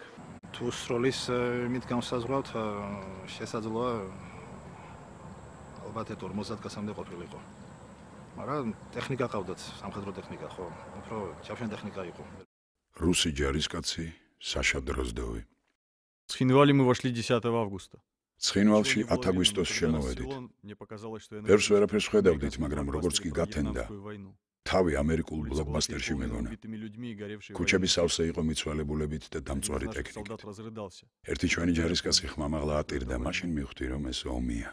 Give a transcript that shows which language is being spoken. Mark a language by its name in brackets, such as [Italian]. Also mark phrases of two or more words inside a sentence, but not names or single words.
[Georgian] თუ სროლის იმით განსაზღვრავთ შესაძლოა ალბათ 50 კაცამდე ყოფილიყო. მაგრამ ტექნიკა ყავდათ, სამხედრო ტექნიკა ხო? უფრო ჩავშენ ტექნიკა იყო. რუსი ჯარისკაცი საშა დროზდოვი. [Russian] Ცხინვალი мы вошли 10 августа. [Georgian] ცხინვალში 10 აგვისტოს შემოვედით. პერს ვერაფერს ხედავდით, მაგრამ როგორც კი გათენდა, თავი ამერიკულ ბლოკბასტერში მეგონა. ქუჩები სავსე იყო მიცვალებულებით და დამწვარი ტექნიკით. ერთი ჩვენი ჯარისკაცი ხმამაღლა ატირდა, მაშინ მივხვდი რომ ეს ომია.